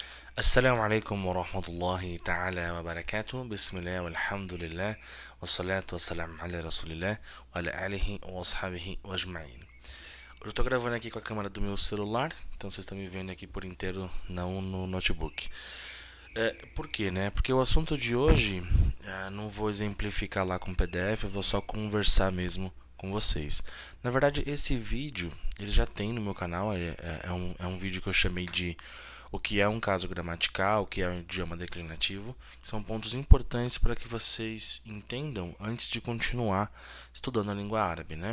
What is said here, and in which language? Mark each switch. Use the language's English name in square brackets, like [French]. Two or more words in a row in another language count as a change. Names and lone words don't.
[Arabic] السلام عليكم ورحمة الله تعالى وبركاته. بسم الله والحمد لله والصلاة والسلام على رسول الله وعلى آله وصحبه وأجمعين. [Portuguese] Eu estou gravando aqui com a câmera do meu celular, então vocês estão me vendo aqui por inteiro, não no notebook. Por quê, né? Porque o assunto de hoje, não vou exemplificar lá com PDF, eu vou só conversar mesmo com vocês. Na verdade, esse vídeo, ele já tem no meu canal, é um vídeo que eu chamei de o que é um caso gramatical, o que é um idioma declinativo, que são pontos importantes para que vocês entendam antes de continuar estudando a língua árabe, né?